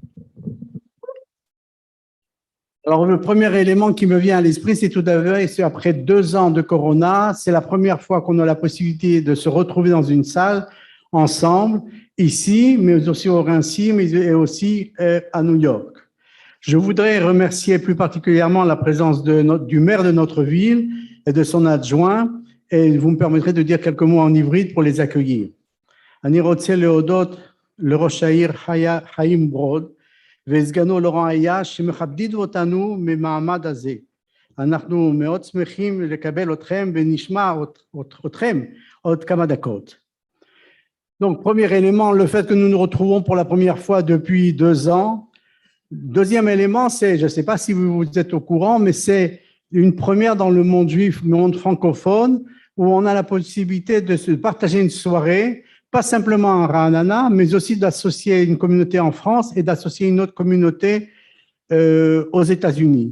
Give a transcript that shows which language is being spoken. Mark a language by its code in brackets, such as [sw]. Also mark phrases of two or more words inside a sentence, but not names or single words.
[fr] Alors le premier élément qui me vient à l'esprit, c'est tout d'abord, c'est après 2 ans de Corona, c'est la première fois qu'on a la possibilité de se retrouver dans une salle ensemble, ici, mais aussi au Rincy, mais aussi à New York. Je voudrais remercier plus particulièrement la présence du maire de notre ville et de son adjoint, et vous me permettrez de dire quelques mots en hybride pour les accueillir. [he] אני רוצה להודות לראש העיר חיים ברוד וסגנו לורן עייש שמכבדים אותנו ממעמד הזה. אנחנו מאוד שמחים לקבל אתכם ונשמע אתכם עוד כמה דקות. [fr] Donc, premier élément, le fait que nous nous retrouvons pour la première fois depuis 2 ans. Deuxième élément, c'est, je ne sais pas si vous êtes au courant, mais c'est une première dans le monde juif, le monde francophone, où on a la possibilité de se partager une soirée, pas simplement à Ra'anana, mais aussi d'associer une communauté en France et d'associer une autre communauté aux États-Unis.